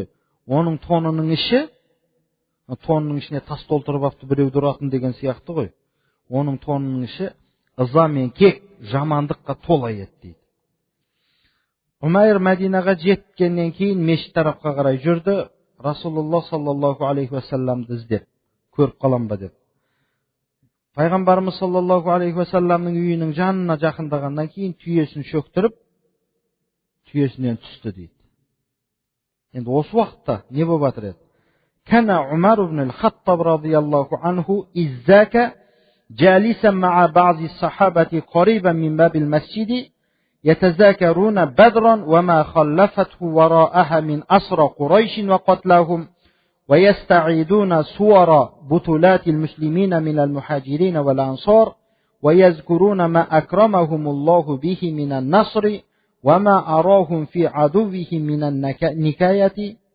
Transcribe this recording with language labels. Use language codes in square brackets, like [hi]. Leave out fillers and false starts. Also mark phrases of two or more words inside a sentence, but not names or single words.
[kk] Оның тонының іші, тонының ішіне тас толтырып апты біреу тұратын деген сияқты ғой. Оның тонының іші ыза мен кек, жамандыққа тола еді дейді. Умайр Мәдинаға жеткеннен кейін мешіт тарапқа қарай жүрді. [ar] رسول الله صلى الله عليه وسلم [kk] іздеп, көріп қалам ба деп. Пайғамбарымыз [ar] صلى الله عليه وسلم [kk] үйінің жанына жақындағаннан кейін түйесін шөктіріп, түйесінен түсті дейді. Енді осы уақытта не болып жатыр еді? [ar] كان عمر بن الخطاب رضي الله عنه إذ ذاك جالسا مع بعض الصحابة قريبا من باب المسجد يتذاكرون بدرا وما خلفته وراءها من أسرى قريش وقتلهم ويستعيدون صور بطولات المسلمين من المهاجرين والأنصار ويذكرون ما أكرمهم الله به من النصر وما أراهم في عدوهم من النكاية